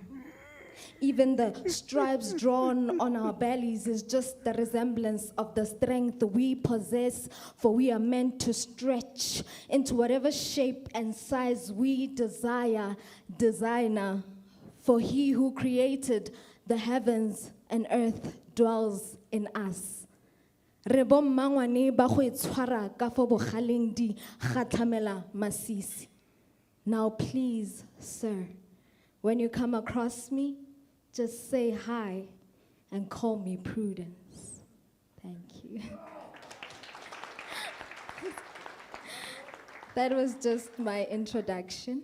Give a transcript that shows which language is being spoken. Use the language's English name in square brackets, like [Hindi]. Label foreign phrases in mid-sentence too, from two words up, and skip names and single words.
[English] Even the stripes drawn on our bellies is just the resemblance of the strength we possess, for we are meant to stretch into whatever shape and size we desire. Designer, for he who created the heavens and earth dwells in us. [Tswana] Re bo mmangwane ba go itshwara ka fo bogaleng di kgatlamela masisi. [English] Now please, sir, when you come across me, just say hi and call me Prudence. Thank you. That was just my introduction.